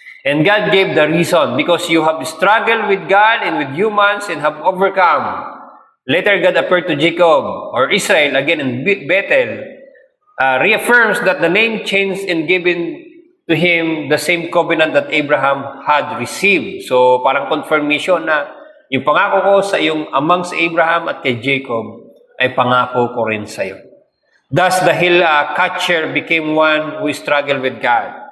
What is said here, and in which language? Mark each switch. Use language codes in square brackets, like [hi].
[en] And God gave the reason, because you have struggled with God and with humans and have overcome. Later, God appeared to Jacob, or Israel, again in Bethel, reaffirms that the name changed and given to him the same covenant that Abraham had received. [tl] So, parang confirmation na yung pangako ko sa iyong amang sa Abraham at kay Jacob, ay pangako ko rin sa iyo. [en] Thus, the hill catcher became one who struggled with God.